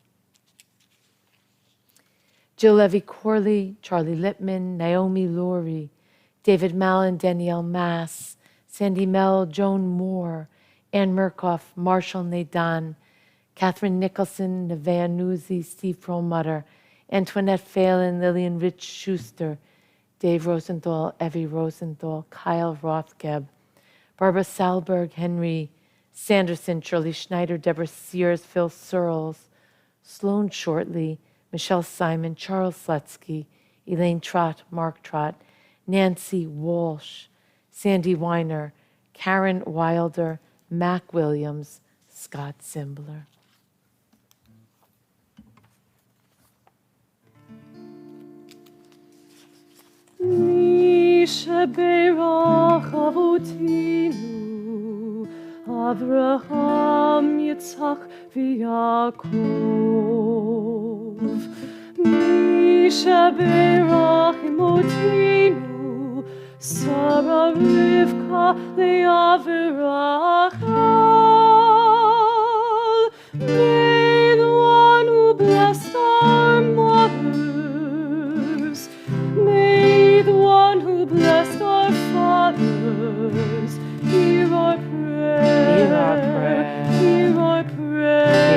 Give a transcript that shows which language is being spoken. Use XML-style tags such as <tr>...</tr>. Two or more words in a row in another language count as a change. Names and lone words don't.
<en>Jill Levy Corley, Charlie Lippman, Naomi Laurie, David Mallon, Danielle Mass, Sandy Mell, Joan Moore, Ann Murkoff, Marshall Nadan, Catherine Nicholson, Nevaeh Nuzzi, Steve Perlmutter, Antoinette Phelan, Lillian Rich Schuster, Dave Rosenthal, Evie Rosenthal, Kyle Rothgeb, Barbara Salberg, Henry Sanderson, Shirley Schneider, Deborah Sears, Phil Searles, Sloan Shortley, Michelle Simon, Charles Slutsky, Elaine Trott, Mark Trott, Nancy Walsh, Sandy Weiner, Karen Wilder, Mac Williams, Scott Simbler.</en> <he>מי שברך אבותינו אברהם, יצחק, ויעקב. מי שברך אמותינו שרה, רבקה, לאה, ורחל.</he> <en>May the one who blessed our mothers, may the one who blessed our fathers, hear our prayer, Hear our prayer. hear our prayer,</en>